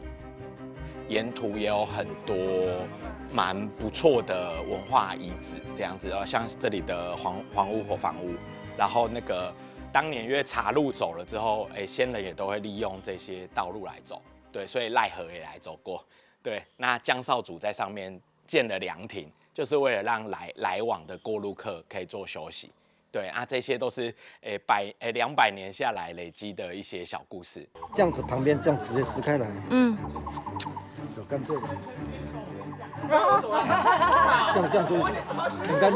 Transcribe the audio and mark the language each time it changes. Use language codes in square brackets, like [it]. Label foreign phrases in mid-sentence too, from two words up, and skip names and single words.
[zh] 沿途也有很多蛮不錯的文化遺址，這樣子像這裡的黃屋火房屋，然後那個當年因為茶路走了之後，先人也都會利用這些道路來走，對，所以賴和也來走過，對，那江少主在上面建了涼亭，就是為了讓來往的過路客可以做休息。对啊，这些都是200年下来累積的一些小故事。这样子旁边这样直接撕开来，有干脆的，这样就很干净。